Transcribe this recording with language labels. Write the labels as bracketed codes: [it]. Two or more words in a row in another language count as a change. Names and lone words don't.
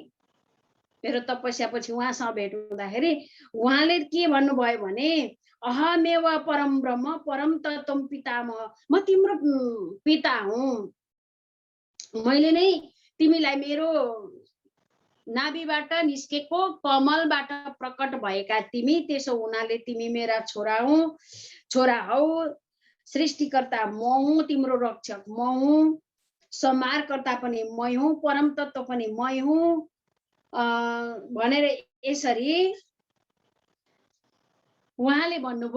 [ne] मेरो तपस्यापछि उहाँसँग भेट हुँदाखेरि उहाँले के भन्नुभयो भने [sa] अहमेव परम ब्रह्म परम तत्त्वम पितामह, [ne] म तिम्रो पिता हुँ। मैले नै तिमीलाई मेरो नाभिबाट निस्केको कमलबाट प्रकट भएका तिमी, त्यसो हुनाले तिमी मेरा छोरा हौ। सृष्टिकर्ता म हुँ, तिम्रो रक्षक म हुँ, संहारकर्ता पनि मै हुँ, परम तत्त्व पनि मै हुँ भनेर यसरी उहाँले भन्नुभयो।